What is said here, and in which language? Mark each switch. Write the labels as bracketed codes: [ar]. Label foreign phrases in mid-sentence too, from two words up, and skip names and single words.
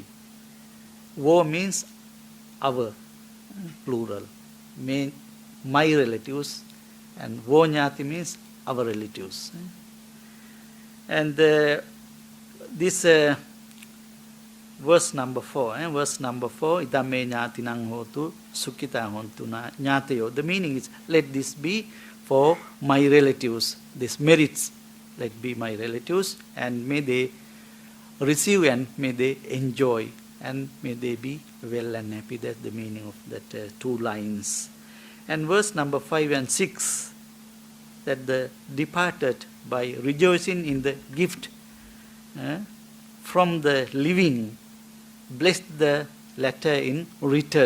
[en] Wo means our, plural. Me, my relatives, and [pi] Wo Jnati [en] means our relatives. And this verse number 4, verse number 4, [pi] idame ñātinang hotu sukhita hontu ñātayo. [en] The meaning is, let this be for my relatives, these merits, let be my relatives, and may they receive and may they enjoy, and may they be well and happy. That's the meaning of that two lines. And verse number 5 and 6, that the departed by rejoicing in the gift from the living, blessed the latter in return.